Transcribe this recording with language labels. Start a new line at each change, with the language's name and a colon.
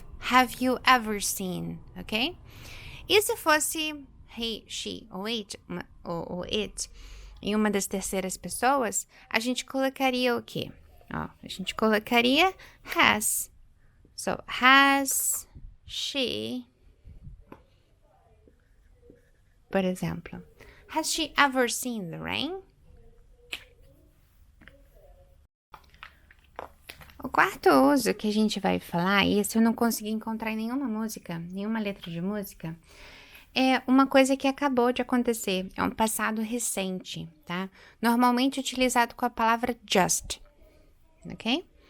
English: Have you ever seen?
Portuguese: Ok? E se fosse he, she ou it, em uma das terceiras pessoas, a gente colocaria o quê? Ó, a gente colocaria has.
English: So, has she,
Portuguese: por exemplo,
English: has she ever seen the rain?
Portuguese: O quarto uso que a gente vai falar, e esse eu não consegui encontrar em nenhuma música, nenhuma letra de música, é uma coisa que acabou de acontecer, é um passado recente, tá? Normalmente utilizado com a palavra just, ok?